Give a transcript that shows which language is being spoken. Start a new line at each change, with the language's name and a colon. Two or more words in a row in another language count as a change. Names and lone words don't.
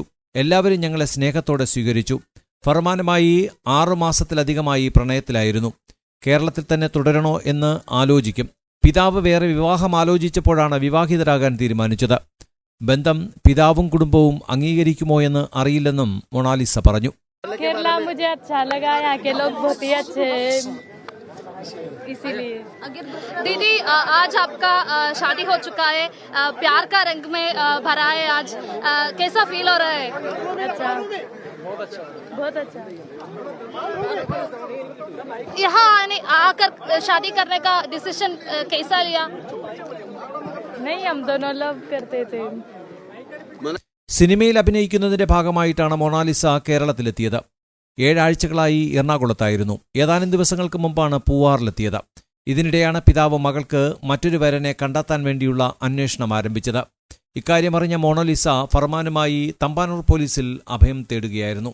Malayalam: എല്ലാവരും ഞങ്ങളെ സ്നേഹത്തോടെ സ്വീകരിച്ചു. ഫർമാനുമായി 6 മാസത്തിലധികമായി പ്രണയത്തിലായിരുന്നു. കേരളത്തിൽ തന്നെ തുടരണോ എന്ന് ആലോചിക്കും. പിതാവ് വേറെ വിവാഹം ആലോചിച്ചപ്പോഴാണ് വിവാഹിതരാകാൻ തീരുമാനിച്ചത്. ബന്ധം പിതാവും കുടുംബവും അംഗീകരിക്കുമോ എന്ന് അറിയില്ലെന്നും മൊണാലിസ പറഞ്ഞു.
Hindi: केरला मुझे अच्छा लगा, यहाँ के लोग बहुत ही अच्छे हैं, इसीलिए। दीदी, आज आपका शादी हो चुका है, प्यार का रंग में भरा है आज, कैसा फील हो रहा है? अच्छा, बहुत अच्छा। यहाँ आकर शादी करने का डिसीजन कैसा लिया? नहीं, हम दोनों लव करते थे.
Malayalam: സിനിമയിൽ അഭിനയിക്കുന്നതിന്റെ ഭാഗമായിട്ടാണ് മൊണാലിസ കേരളത്തിലെത്തിയത്. 7 ആഴ്ചകളായി എറണാകുളത്തായിരുന്നു. ഏതാനും ദിവസങ്ങൾക്ക് മുമ്പാണ് പൂവാറിലെത്തിയത്. ഇതിനിടെയാണ് പിതാവ് മകൾക്ക് മറ്റൊരു വരനെ കണ്ടെത്താൻ വേണ്ടിയുള്ള അന്വേഷണം ആരംഭിച്ചത്. ഇക്കാര്യമറിഞ്ഞ മൊണാലിസ ഫർമാനുമായി തമ്പാനൂർ പോലീസിൽ അഭയം തേടുകയായിരുന്നു.